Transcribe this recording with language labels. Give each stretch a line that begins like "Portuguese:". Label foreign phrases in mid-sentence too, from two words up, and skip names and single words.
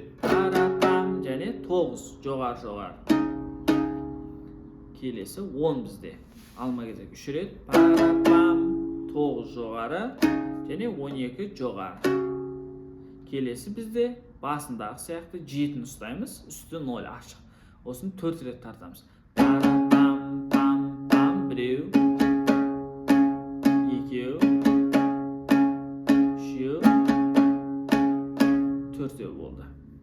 Kazakh: Пара-пам және 9 жоғары. Келесі 10 бізде. Алма кезек 3 рет. Пара-пам 9 жоғары және 12 жоғары. Келесі бізде басындағы сияқты 7-ні ұстаймыз. Үсті 0 ашық. Осыны 4 рет тартамыз. Пара-пам-пам-пам. Біреу, екеу, үшеу, төртеу болды.